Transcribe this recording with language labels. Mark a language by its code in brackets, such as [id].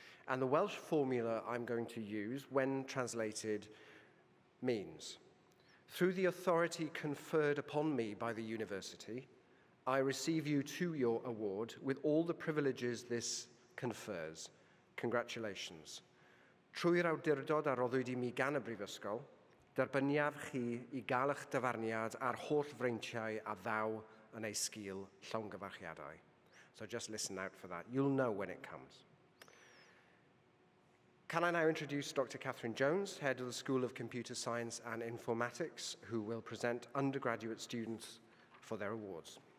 [en] And the Welsh formula I'm going to use, when translated, means, through the authority conferred upon me by the university, I receive you to your award with all the privileges this confers. Congratulations. [cy] Trwy'r awdurdod a roddwyd I mi gan y Brifysgol, derbyniaf chi I gael eich dyfarniad a'r holl freintiau a ddaw yn ei sgil llongyfarchiadau. [en] So just listen out for that. You'll know when it comes. Can I now introduce Dr. Catherine Jones, Head of the School of Computer Science and Informatics, who will present undergraduate students for their awards.